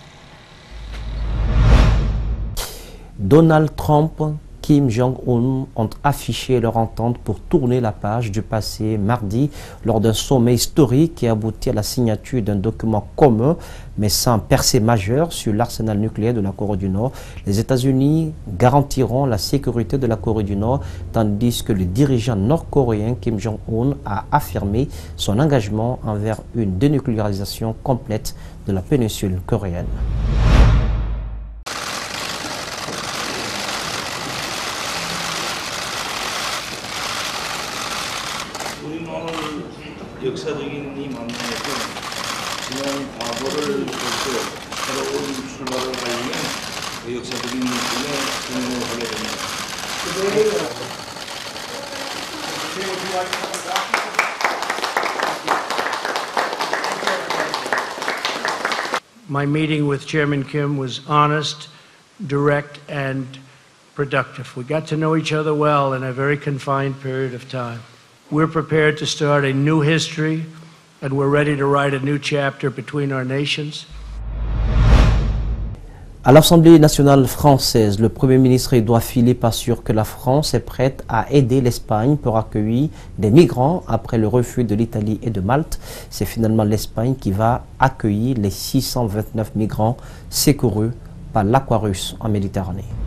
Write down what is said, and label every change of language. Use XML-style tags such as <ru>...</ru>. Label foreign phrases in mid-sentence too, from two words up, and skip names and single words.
<fr>Donald Trump, Kim Jong-un ont affiché leur entente pour tourner la page du passé mardi lors d'un sommet historique qui aboutit à la signature d'un document commun mais sans percée majeure sur l'arsenal nucléaire de la Corée du Nord. Les États-Unis garantiront la sécurité de la Corée du Nord tandis que le dirigeant nord-coréen Kim Jong-un a affirmé son engagement envers une dénucléarisation complète de la péninsule coréenne.</fr> <ko>역사적인 이 만남에서 지난 과거를 보고 새로운 출발을 가리는 역사적인 일에 공헌을 하게 됩니다.</ko> <en>My meeting with Chairman Kim was honest, direct, and productive. We got to know each other well in a very confined period of time. We're prepared to start a new history, and we're ready to write a new chapter between our nations.</en> <fr>À l'Assemblée nationale française, le Premier ministre Édouard Philippe assure que la France est prête à aider l'Espagne pour accueillir des migrants après le refus de l'Italie et de Malte. C'est finalement l'Espagne qui va accueillir les 629 migrants secourus par l'Aquarius en Méditerranée.</fr>